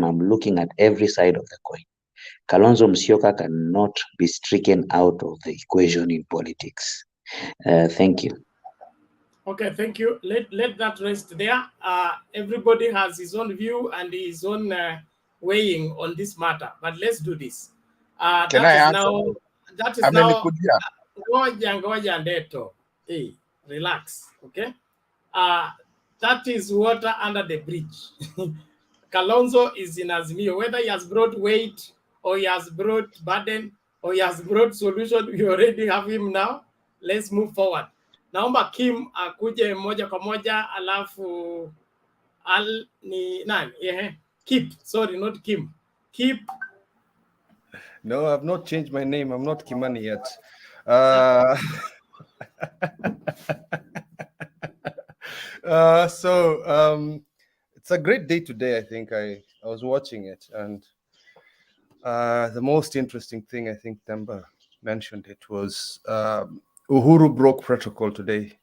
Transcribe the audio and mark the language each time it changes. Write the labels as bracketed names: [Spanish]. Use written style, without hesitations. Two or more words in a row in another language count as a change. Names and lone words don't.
[English] I'm looking at every side of the coin. Kalonzo Musyoka cannot be stricken out of the equation in politics. Thank you. Okay, thank you. Let that rest there. Everybody has his own view and his own weighing on this matter, but let's do this. Can That I is answer? now, that is now, [Swahili] Amenikujia. ngoja ndeto. [English] Hey, relax, okay? That is water under the bridge. Kalonzo is in Azimio. Whether he has brought weight or he has brought burden or he has brought solution, we already have him now. Let's move forward. [Swahili] Naomba Kim akuje moja kwa moja, alafu ni nani? [English] Yeah. Kip, sorry, not Kim. Kip. No, I've not changed my name. I'm not Kimani yet. It's a great day today. I think I was watching it, and the most interesting thing I think Temba mentioned it was Uhuru broke protocol today.